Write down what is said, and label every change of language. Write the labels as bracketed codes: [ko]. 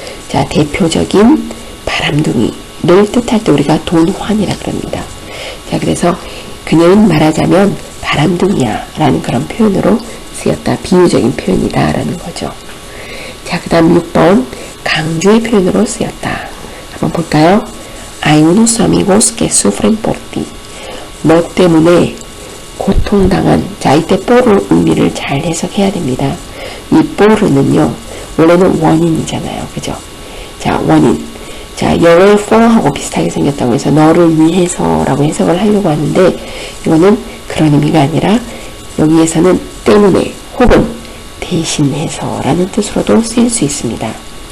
[ko] 자, 대표적인 바람둥이를 뜻할 때 우리가 Don Juan이라 그럽니다. 자, 그래서 그녀는 말하자면 바람둥이야 라는 그런 표현으로 쓰였다. 비유적인 표현이다 라는 거죠. 자, 그 다음 6번 강조의 표현으로 쓰였다. 한번 볼까요? [es] Hay unos amigos que sufren por ti. [ko] 너 때문에 고통당한. 자, 이때 por을 의미를 잘 해석해야 됩니다. 이 por는요 원래는 원인이잖아요. 그죠? 자, 원인. 자, [en] you're for [ko] 하고 비슷하게 생겼다고 해서 너를 위해서 라고 해석을 하려고 하는데 이거는 그런 의미가 아니라 여기에서는 때문에 혹은 대신해서 라는 뜻으로도 쓰일 수 있습니다.